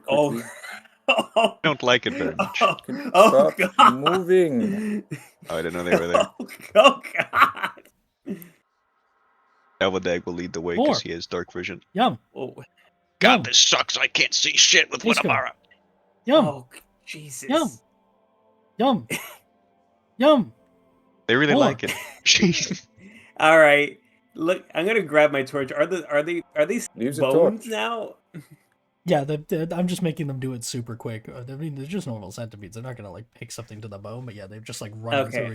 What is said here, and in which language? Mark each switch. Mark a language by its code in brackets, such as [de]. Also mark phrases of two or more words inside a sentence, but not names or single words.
[en] Oh. quickly. I don't like it very much. Oh, Can you oh stop God. moving? Oh, I didn't know they were there. Oh God. Delvadag will lead the way More. because he has dark vision. Yum. Oh, Yum. this sucks. I can't see shit with Let's go. Winamara. Yum. oh Jesus. Yum. Yum. Yum. They really More. like it. Jeez. All right. Look, I'm gonna grab my torch. Are these Use the bones torch. now? Yeah, I'm just making them do it super quick. I mean, they're just normal centipedes. They're not gonna like pick something to the bone, but yeah, they've just like run Okay, through and getting